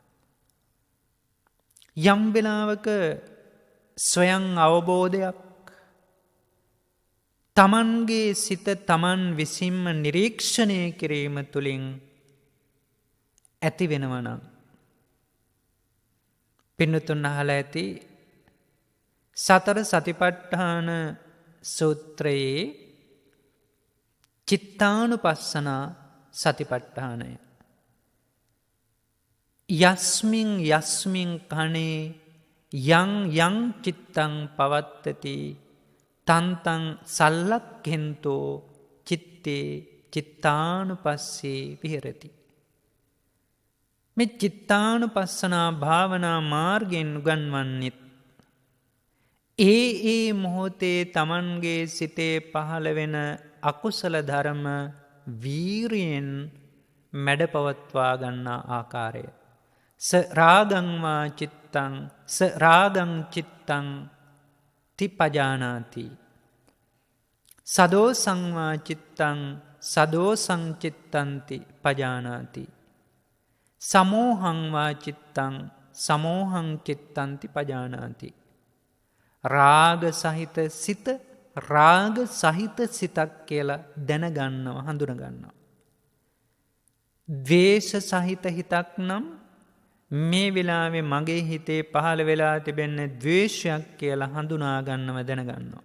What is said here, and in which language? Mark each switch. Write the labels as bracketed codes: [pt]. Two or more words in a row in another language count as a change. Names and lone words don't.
[si] යම් වෙලාවක ස්වයං අවබෝධයක් තමන්ගේ සිත තමන් විසින්ම නිරීක්ෂණය කිරීම තුළින් ඇති වෙනවනම් පින්නතුන් අහලා ඇති සතර සතිපට්ඨාන සූත්‍රයේ චිත්තානුපස්සනා සතිපට්ඨානය [pi] යස්මින් යස්මින් කනේ යං යං චිත්තං පවත්තති තන්තං සල්ලක්ඛෙන්තෝ චිත්තේ චිත්තානුපස්සේ විහෙරති. [si] මේ චිත්තානුපස්සනා භාවනා මාර්ගයෙන් උගන්වන්නෙත් ඒ මොහොතේ තමන්ගේ සිතේ පහළ වෙන අකුසල ධර්ම වීරියෙන් මැඩපවත්වා ගන්නා ආකාරය. [pi] ස රාගං වා චිත්තං ස රාගං චිත්තං තිපජානාති. සදෝසං වා චිත්තං සදෝසං චිත්තන්ති පජානාති. සමෝහං වා චිත්තං සමෝහං චිත්තන්ති පජානාති. [si] රාග සහිත සිත රාග සහිත සිතක් කියලා දැනගන්නවා හඳුනගන්නවා. ද්වේෂ සහිත හිතක් නම් මේ වෙලාවේ මගේ හිතේ පහළ වෙලා තිබෙන්නේ ද්වේෂයක් කියලා හඳුනා ගන්නව දැනගන්නවා.